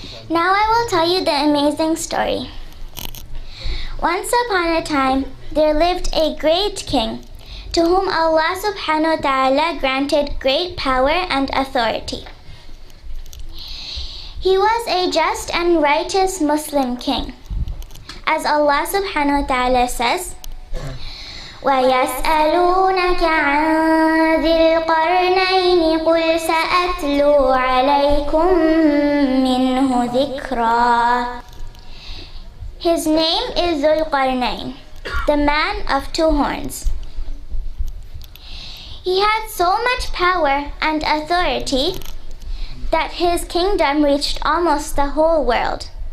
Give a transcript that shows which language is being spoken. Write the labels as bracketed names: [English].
[English] Now I will tell you the amazing story. Once upon a time, there lived a great king to whom Allah subhanahu wa ta'ala granted great power and authority. He was a just and righteous Muslim king. As Allah subhanahu wa ta'ala says, [Arabic] وَيَسْأَلُونَكَ عَنْ ذِي الْقَرْنَيْنِ قُلْ سَأَتْلُو عَلَيْكُمْ مِنْهُ ذِكْرًا. [English] His name is Zul-Qarnayn, the man of two horns. He had so much power and authority that his kingdom reached almost the whole world.